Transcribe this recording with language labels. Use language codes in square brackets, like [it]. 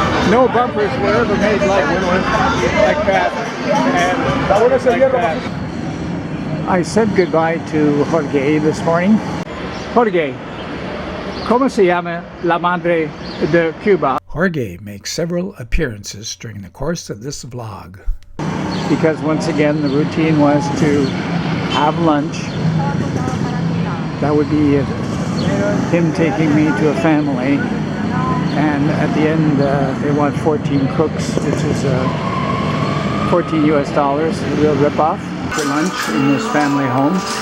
[en] No bumpers were ever made like that. And like that. I said goodbye to Jorge this morning. [es] Jorge, ¿cómo se llama la madre de Cuba? [en] Jorge makes several appearances during the course of this vlog. Because once again the routine was to have lunch. That would be him taking me to a family, and at the end they want 14 cooks, which is $14 US, a real rip-off for lunch in this family home.